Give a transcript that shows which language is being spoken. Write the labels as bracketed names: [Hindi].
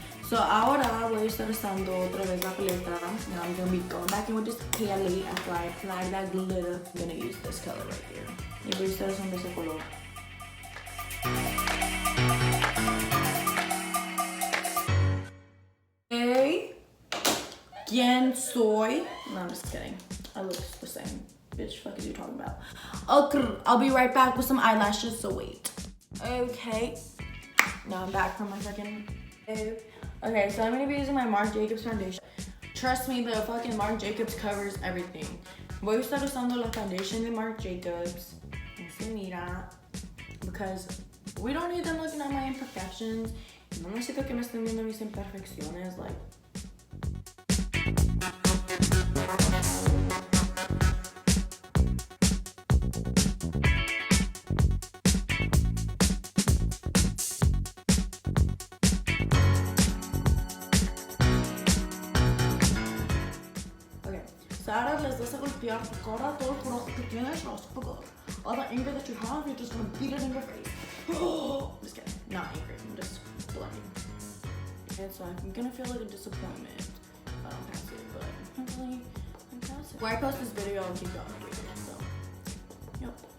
[Spanish] So ahora voy a estar usando otra vez la paleta. [English] Now I'm gonna be going back in with this palette after I apply that glitter. I'm gonna use this color right here. [Spanish] Y voy a estar usando ese color. [English] Hey, [Spanish] ¿quién soy? [English] No, I'm just kidding. I look the same. Bitch, fuck is you talking about? Okay, I'll be right back with some eyelashes, so wait. Okay. Now I'm back from my second wave. Okay, so I'm gonna be using my Marc Jacobs foundation. Trust me, the fucking Marc Jacobs covers everything. [Spanish] Voy a estar usando la foundation de Marc Jacobs. Se mira. [English] Because we don't need them looking at my imperfections. [Spanish] No necesito que me estén viendo mis imperfecciones. Like. Ahora les vas a golpear tu cara, todo el coraje que tienes, no vas a pagar. [English] All the anger that you have, you're just gonna beat it in your face. I'm just kidding. Not angry, I'm just bluffing. And so I'm gonna feel like a disappointment if I don't pass it, but hopefully I pass it. When I post this video, I'll keep going with it, so. Yep.